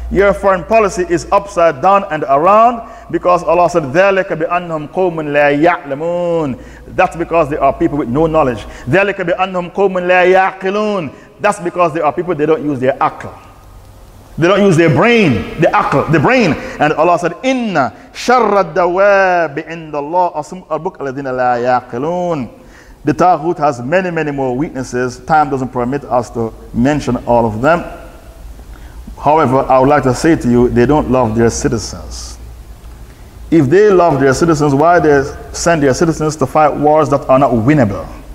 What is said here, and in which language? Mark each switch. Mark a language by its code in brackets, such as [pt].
[en] Your foreign policy is upside down and around because Allah said, [ar] ذَلَكَ بِأَنَّهُمْ قَوْمٌ لَا يَعْلَمُونَ. [en] That's because they are people with no knowledge. [ar] ذَلَكَ بِأَنَّهُمْ قَوْمٌ لَا يَعْقِلُونَ. [en] That's because they are people, they don't use their aql. They don't use their brain, the aql, the brain. And Allah said, [ar] إِنَّ شَرَّ الدَّوَابِ عِنْدَ اللَّهِ أَصْمُ الْبُكَ الَّذِينَ لَا يَعْقِلُونَ. [en] The taghut has many, many more weaknesses. Time doesn't permit us to mention all of them. However, I would like to say to you, they don't love their citizens. If they love their citizens, why they send their citizens to fight wars that are not winnable?